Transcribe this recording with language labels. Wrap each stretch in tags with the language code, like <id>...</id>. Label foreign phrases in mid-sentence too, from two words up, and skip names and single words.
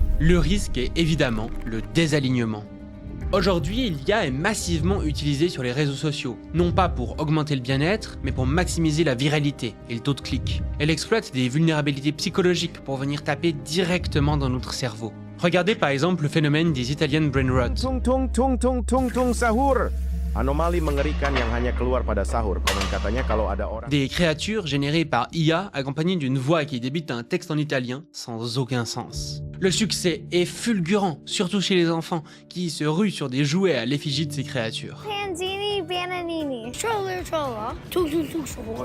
<fr>Le risque est évidemment le désalignement. Aujourd'hui, l'IA est massivement utilisée sur les réseaux sociaux, non pas pour augmenter le bien-être, mais pour maximiser la viralité et le taux de clic. Elle exploite des vulnérabilités psychologiques pour venir taper directement dans notre cerveau. Regardez par exemple le phénomène des</fr> <en>Italian brain rot.</en> <fr>Tung sahur.</fr> <id>Anomali mengerikan yang hanya keluar pada sahur. Komen katanya kalau ada orang.</id> <fr>Des créatures générées par IA accompagnées d'une voix qui débite un texte en italien sans aucun sens. Le succès est fulgurant, surtout chez les enfants, qui se ruent sur des jouets à l'effigie de ces créatures. Panzini, Bananini. Stroller, tung sahur.</fr>